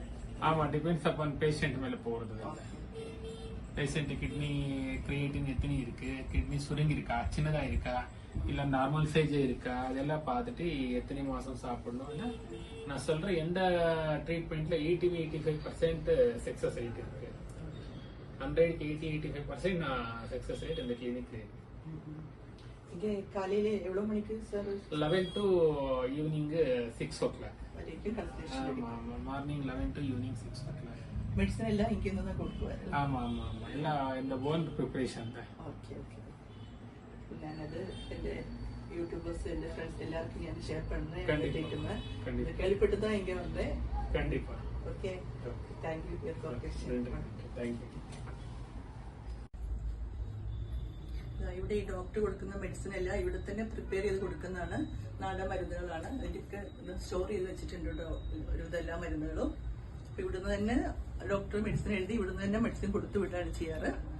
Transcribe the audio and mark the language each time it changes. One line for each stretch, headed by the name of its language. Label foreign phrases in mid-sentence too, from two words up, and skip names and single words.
Tamil: ஆமா,
English: depends upon patient
Tamil: மேல போறது.
English: patient kidney creatinine
Tamil: எத்தனை இருக்கு, கிட்னி சுருங்கி இருக்கா, சின்னதா இருக்கா, இல்ல
English: normal size
Tamil: இருக்கா, அதெல்லாம் பார்த்துட்டு எத்தனை மாசம் சாப்பிடணும். நான் சொல்றேன், எந்த ட்ரீட்மெண்ட்ல 80-85%
English: success rate
Tamil: இருக்கு. 100-80-85% நான்
English: success rate
Tamil: இந்த கிளினிக். இங்கே காலையில எவ்வளவு மணிக்கு சார்?
English: 11 to evening 6 o'clock. morning 11 to evening 6 o'clock.
Malayalam: മെഡിസിൻ എല്ലാം ഇങ്ങനെ തന്നെ കൊടുക്കുവാറ്? ആമാ എല്ലാം എൻ്റെ
English: own preparation.
Malayalam: ഓക്കെ. ഞാനത് എൻ്റെ യൂട്യൂബേഴ്സ്, എൻ്റെ ഫ്രണ്ട്സ് എല്ലാവർക്കും ഞാൻ ഷെയർ பண்ணுறேன்.
Tamil: கேள்விப்பட்டுதான் இங்கே வந்தேன். கண்டிப்பா.
English: okay, thank you for cooperation.
Malayalam: താങ്ക്യൂ. ഇവിടെ ഈ ഡോക്ടർ കൊടുക്കുന്ന മെഡിസിൻ എല്ലാം ഇവിടെ തന്നെ പ്രിപ്പയർ ചെയ്ത് കൊടുക്കുന്നതാണ്. നാടൻ മരുന്നുകളാണ്. അതിൻ്റെയൊക്കെ സ്റ്റോർ ചെയ്ത് വെച്ചിട്ടുണ്ട് എല്ലാ മരുന്നുകളും. ഇവിടുന്ന് തന്നെ ഡോക്ടർ മെഡിസിൻ എഴുതി ഇവിടുന്ന് തന്നെ മെഡിസിൻ കൊടുത്തു വിടാണ് ചെയ്യാറ്.